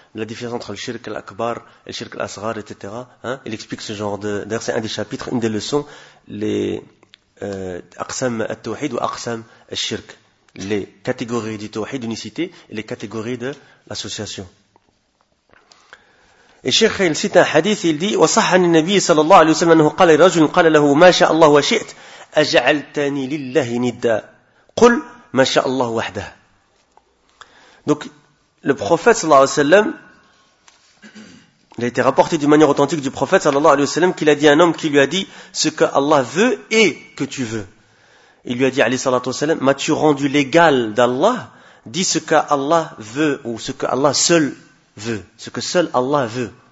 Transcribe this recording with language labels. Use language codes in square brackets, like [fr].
[fr] La différence entre le shirk al-akbar et le shirk asghar, etc. Hein? Il explique ce genre de... D'ailleurs, c'est un des chapitres, une des leçons, les aqsam al-tawhid ou aqsam al-shirk. Les catégories du tawhid, d'unicité, et les catégories de l'association. [ar] الشيخ يلسيت حديث يلدي وصح عن النبي صلى الله عليه وسلم أنه قال لرجل قال له ما شاء الله وشئت أجعلتني لله ندا قل ما شاء الله وحده. [fr] Donc le prophète [ar] صلى الله عليه وسلم, [fr] il a été rapporté de manière authentique du prophète صلى الله عليه وسلم qu'il a dit à un homme qui lui a dit ce que Allah veut et que tu veux. Il lui a dit [ar] عليه الصلاة والسلام [fr] m'as-tu rendu l'égal d'Allah, dis ce que Allah veut ou ce que Allah seul veut, ce que seul Allah veut.